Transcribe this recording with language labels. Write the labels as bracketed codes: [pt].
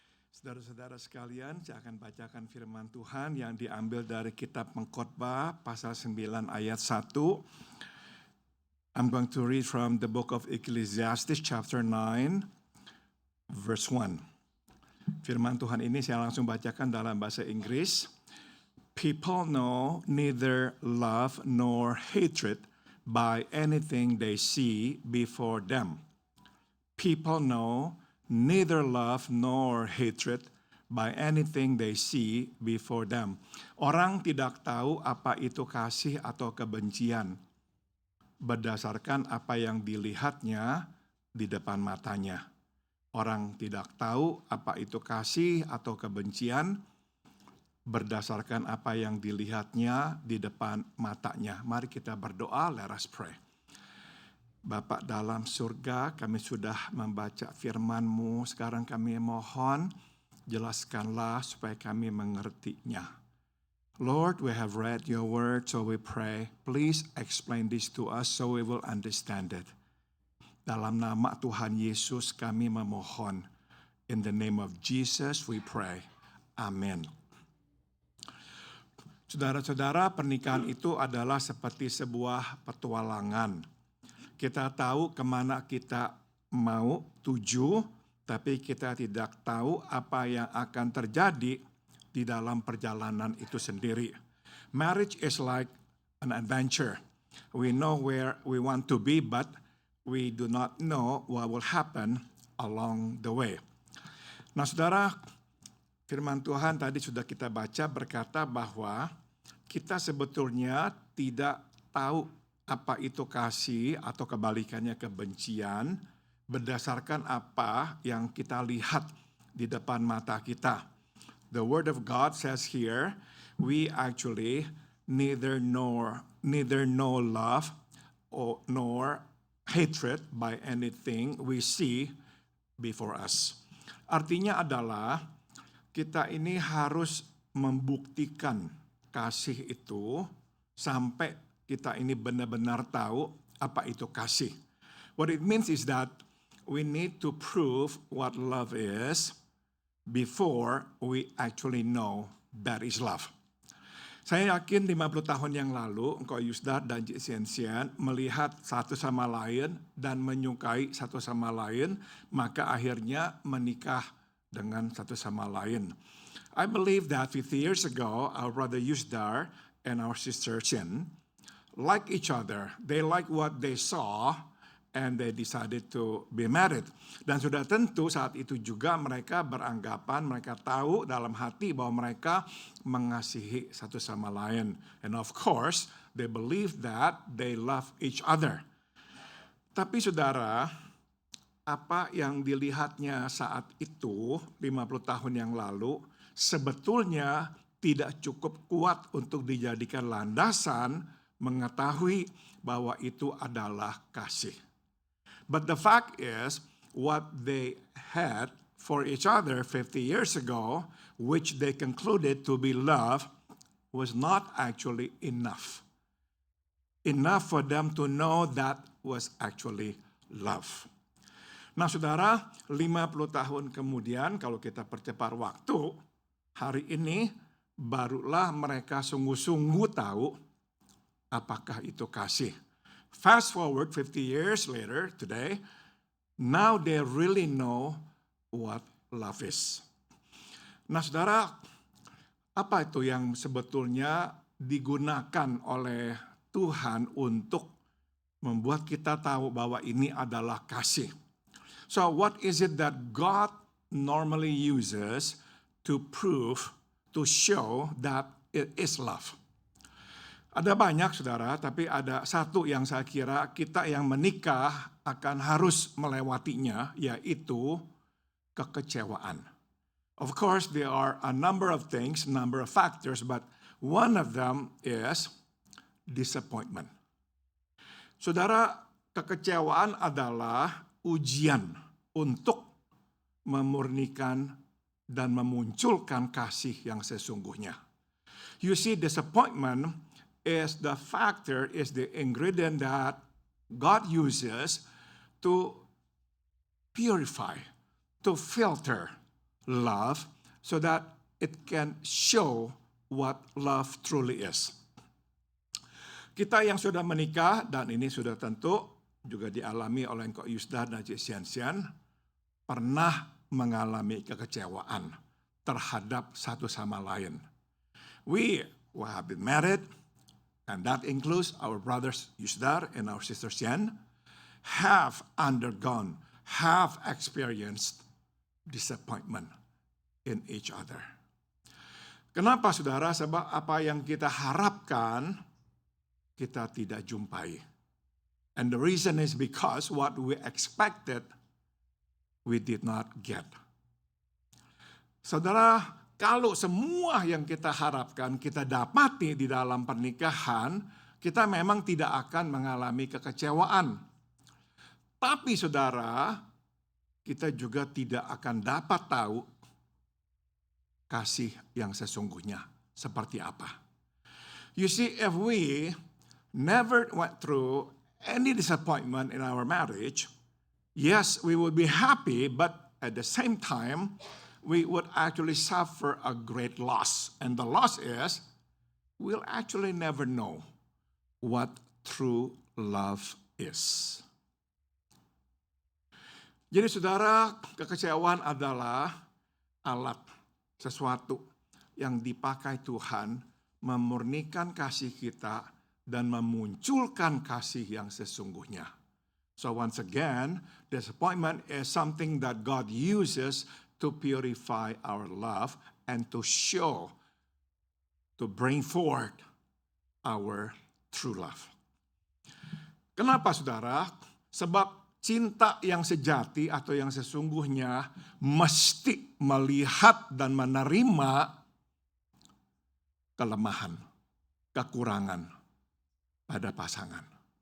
[id] Saudara-saudara sekalian, saya akan bacakan firman Tuhan yang diambil dari kitab Pengkhotbah pasal 9 ayat 1. [en] I'm going to read from the book of Ecclesiastes chapter 9 verse 1. [id] Firman Tuhan ini saya langsung bacakan dalam bahasa Inggris. [en] People know neither love nor hatred by anything they see before them. People know neither love nor hatred by anything they see before them. [id] Orang tidak tahu apa itu kasih atau kebencian berdasarkan apa yang dilihatnya di depan matanya. Orang tidak tahu apa itu kasih atau kebencian berdasarkan apa yang dilihatnya di depan matanya. Mari kita berdoa, [en] let us pray. [id] Bapa dalam surga, kami sudah membaca firman-Mu, sekarang kami mohon, jelaskanlah supaya kami mengertinya. [en] Lord, we have read your word, so we pray, please explain this to us so we will understand it. [id] Dalam nama Tuhan Yesus kami memohon. [en] In the name of Jesus we pray. [id] Amin. Saudara-saudara, pernikahan itu adalah seperti sebuah petualangan. Kita tahu kemana kita mau tuju, tapi kita tidak tahu apa yang akan terjadi di dalam perjalanan itu sendiri. [en] Marriage is like an adventure. We know where we want to be, but we do not know what will happen along the way. [id] Nah, saudara, firman Tuhan tadi sudah kita baca berkata bahwa kita sebetulnya tidak tahu apa itu kasih atau kebalikannya kebencian berdasarkan apa yang kita lihat di depan mata kita. [en] The word of God says here, we actually neither know love or nor hatred by anything we see before us. [id] Artinya adalah kita ini harus membuktikan kasih itu sampai kita ini benar-benar tahu apa itu kasih. [en] What it means is that we need to prove what love is before we actually know that is love. [id] Saya yakin 50 tahun yang lalu, Engkau Yusdar dan Cik Siensian melihat satu sama lain dan menyukai satu sama lain, maka akhirnya menikah dengan satu sama lain. [en] I believe that 50 years ago, our brother Yusdar and our sister Chin like each other. They like what they saw and they decided to be married. [id] Dan sudah tentu saat itu juga mereka beranggapan, mereka tahu dalam hati bahwa mereka mengasihi satu sama lain. [en] And of course, they believe that they love each other. [id] Tapi saudara, apa yang dilihatnya saat itu, 50 tahun yang lalu, sebetulnya tidak cukup kuat untuk dijadikan landasan mengetahui bahwa itu adalah kasih. [en] But the fact is, what they had for each other 50 years ago, which they concluded to be love, was not actually enough. Enough for them to know that was actually love. [id] Nah saudara, 50 tahun kemudian kalau kita percepat waktu, hari ini barulah mereka sungguh-sungguh tahu apakah itu kasih. [en] Fast forward 50 years later, today, now they really know what love is. [id] Nah, saudara, apa itu yang sebetulnya digunakan oleh Tuhan untuk membuat kita tahu bahwa ini adalah kasih? [en] So what is it that God normally uses to prove, to show that it is love? [id] Ada banyak, saudara, tapi ada satu yang saya kira kita yang menikah akan harus melewatinya, yaitu kekecewaan. [en] Of course, there are a number of things, number of factors, but one of them is disappointment. [id] Saudara, kekecewaan adalah ujian untuk memurnikan dan memunculkan kasih yang sesungguhnya. [en] You see, disappointment is the factor, is the ingredient that God uses to purify, to filter love so that it can show what love truly is. [id] Kita yang sudah menikah, dan ini sudah tentu juga dialami oleh Engkau Yusda dan Cik Sian, pernah mengalami kekecewaan terhadap satu sama lain. [en] We have been married, and that includes our brothers Yusdar and our sister Sian, have undergone, have experienced disappointment in each other. [id] Kenapa, saudara? Sebab apa yang kita harapkan, kita tidak jumpai. [en] And the reason is because what we expected, we did not get. [id] Saudara, kalau semua yang kita harapkan kita dapati di dalam pernikahan, kita memang tidak akan mengalami kekecewaan. Tapi saudara, kita juga tidak akan dapat tahu kasih yang sesungguhnya seperti apa. [en] You see, if we never went through any disappointment in our marriage, yes, we would be happy, but at the same time, we would actually suffer a great loss. And the loss is, we'll actually never know what true love is. [id] Jadi saudara, kekecewaan adalah alat, sesuatu yang dipakai Tuhan memurnikan kasih kita dan memunculkan kasih yang sesungguhnya. [en] So once again, disappointment is something that God uses to purify our love and to show, to bring forth our true love. [id] Kenapa, saudara? Sebab cinta yang sejati atau yang sesungguhnya mesti melihat dan menerima kelemahan, kekurangan pada pasangan.